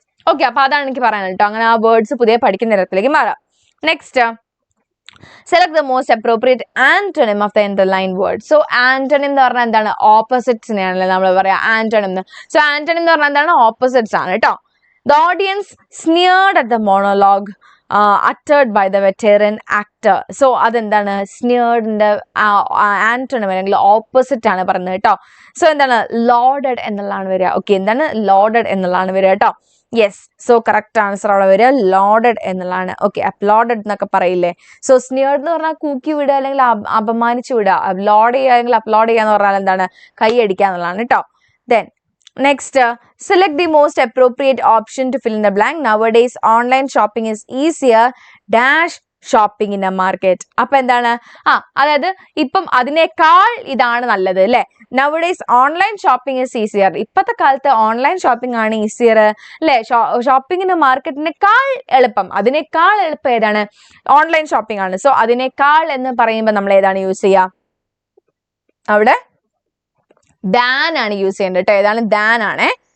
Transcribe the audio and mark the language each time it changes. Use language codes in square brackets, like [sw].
[ml] Okay, അപ്പൊ അതാണ് എനിക്ക് പറയാനുള്ളത് കേട്ടോ. അങ്ങനെ ആ വേർഡ്സ് പുതിയ പഠിക്കുന്ന തരത്തിലേക്ക് മാറാം. [en] Next, select the most appropriate antonym of the underlined word. [ml] So antonym എന്ന് പറഞ്ഞാൽ എന്താണ്? ഓപ്പോസിറ്റ്സിനെയാണല്ലോ നമ്മൾ പറയാ antonym എന്ന്. So antonym എന്ന് പറഞ്ഞാൽ എന്താണ്? ഓപ്പോസിറ്റ്സ് ആണ് കേട്ടോ. [en] The audience sneered at the monologue uttered by the veteran actor. [ml] So അതെന്താണ്? സ്നിയർഡിന്റെ ആന്റോണിം അല്ലെങ്കിൽ ഓപ്പോസിറ്റ് ആണ് പറയുന്നത് കേട്ടോ. സോ എന്താണ്? ലോഡഡ് എന്നുള്ളതാണ് വരിക. ഓക്കെ, എന്താണ്? ലോഡഡ് എന്നുള്ളതാണ് വരിക കേട്ടോ. യെസ്, സോ കറക്റ്റ് ആൻസർ അവിടെ വരിക ലോഡഡ് എന്നുള്ളതാണ്. ഓക്കെ, അപ്ലോഡഡ് എന്നൊക്കെ പറയില്ലേ. സോ സ്നിയർഡ് എന്ന് പറഞ്ഞാൽ കൂക്കി വിടുക അല്ലെങ്കിൽ അപമാനിച്ചു വിടുക. അപ്ലോഡ് ചെയ്യുക അല്ലെങ്കിൽ അപ്ലോഡ് ചെയ്യുക എന്ന് പറഞ്ഞാൽ എന്താണ്? കൈയടിക്കുക എന്നുള്ളതാണ് കേട്ടോ. [en] Then next, select the most appropriate option to fill in the blank. Nowadays online shopping is easier dash shopping in a market. [ml] അപ്പൊ എന്താണ്? അതായത് ഇപ്പം അതിനേക്കാൾ ഇതാണ് നല്ലത് അല്ലെ. [en] nowadays online shopping is easier. [ml] ഇപ്പത്തെ കാലത്ത് ഓൺലൈൻ ഷോപ്പിംഗ് ആണ് ഈസിയർ അല്ലെ. ഷോപ്പിങ്ങിന് മാർക്കറ്റിനേക്കാൾ എളുപ്പം, അതിനേക്കാൾ എളുപ്പം ഏതാണ്? ഓൺലൈൻ ഷോപ്പിംഗ് ആണ്. സോ അതിനേക്കാൾ എന്ന് പറയുമ്പോൾ നമ്മൾ ഏതാണ് യൂസ് ചെയ്യുക? അവിടെ ദാൻ ആണ് യൂസ് ചെയ്യേണ്ടത് കേട്ടോ. ഏതാണ്? ദാൻ ആണ്.